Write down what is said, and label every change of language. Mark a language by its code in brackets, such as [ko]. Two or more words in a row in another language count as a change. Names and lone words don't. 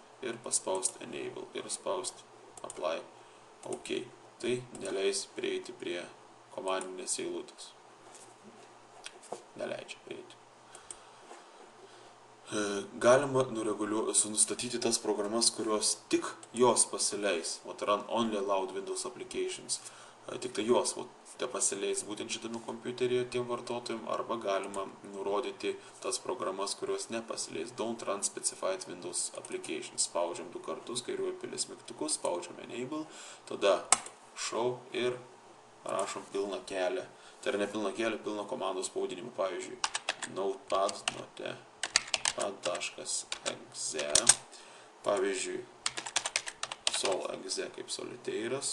[lt] Ir paspaust Enable, ir spaust Apply OK. Tai neleis prieiti prie komandinės eilutės. Neleidžia prieiti. Galima nustatyti tas programas, kurios tik jos pasileis. [en] Run only allowed Windows applications. [lt] Tik tai jos pasileis būtent šitame kompiuteryje tiem vartotojim, arba galima nurodyti tas programas, kurios nepasileis. [en] Don't run specified Windows applications. [lt] Spaudžiam 2 kartus, kairiuoju pelės mygtukus, spaudžiam Enable, tada Show ir rašom pilną kelią. Tai yra ne pilną kelią, pilną komandos pavadinimą. Pavyzdžiui, notepad.exe. Pavyzdžiui, sol.exe kaip soliteiras.